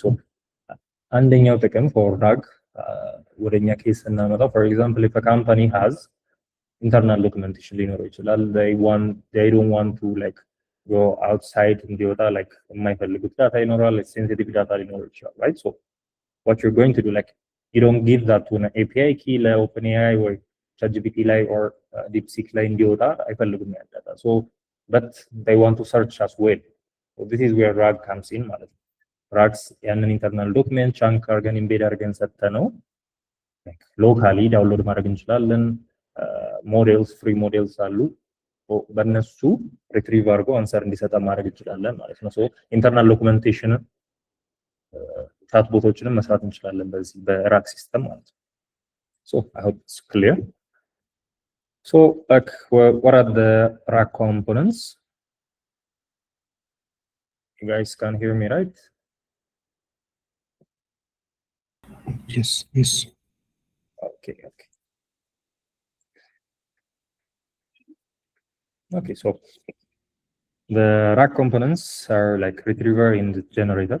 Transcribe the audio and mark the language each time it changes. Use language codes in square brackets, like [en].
[en] So, [am] አንደኛው ጥቅም [en] for RAG [am] ወደኛ ኬስ ስናመጣው, [en] for example, if a company has internal documentation [am] ሊኖረው ይችላል, [en] they don't want to like go outside [am] እንዲወጣ [en] like [am] የማይፈልጉት ዳታ ይኖራል, [en] sensitive ዳታ ሊኖረው ይችላል, right? So what you're going to do, like you don't give that to an API key like OpenAI or ChatGPT like or DeepSeek like [am] እንዲወጣ አይፈልጉም ያ ዳታ. [en] So but they want to search as well. So this is where RAG comes in [am] ማለት ነው. RAGs ያንን ኢንተርናል ዶክመንት ቻንክ አድርገን ኢምቤድ አድርገን ሰጥተነው ሎካሊ ዳውንሎድ ማድረግ እንችላለን። ሞዴልስ ፍሪ ሞዴልስ አሉ፣ በእነሱ ሪትሪቭ አድርጎ አንሰር እንዲሰጠ ማድረግ እንችላለን ማለት ነው። ሶ ኢንተርናል ዶክመንቴሽን ቻት ቦቶችንም መስራት እንችላለን በዚህ በራግ ሲስተም ማለት ነው። [en] ሶ አይ ሆፕ ኢትስ ክሊር። [am] ሶ [en] like what are the RAG components? You guys can hear me, right? Yes. Okay, so the RAG components are like retriever and generator.